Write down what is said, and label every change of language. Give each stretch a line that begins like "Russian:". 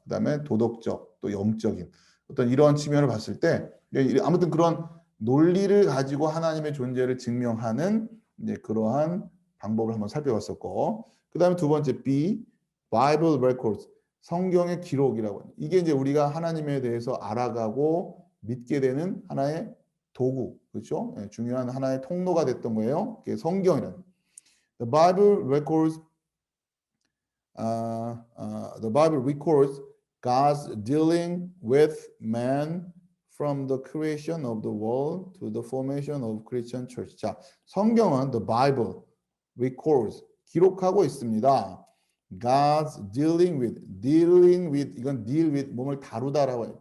Korean: 그다음에 도덕적 또 영적인 어떤 이러한 측면을 봤을 때 아무튼 그런 논리를 가지고 하나님의 존재를 증명하는 이제 그러한 방법을 한번 살펴봤었고, 그다음에 두 번째 B,
English: Bible records,
Korean: 성경의 기록이라고. 이게 이제 우리가 하나님에 대해서 알아가고 믿게 되는 하나의 도구, 그렇죠? 중요한 하나의 통로가 됐던 거예요. 그게 성경이라는.
English: The Bible records the Bible records God's dealing with man from the creation of the world to the formation of Christian church.
Korean: 자, 성경은
English: the Bible records,
Korean: 기록하고 있습니다.
English: God's dealing with
Korean: 이건
English: deal with
Korean: 몸을 다루다라고 해요.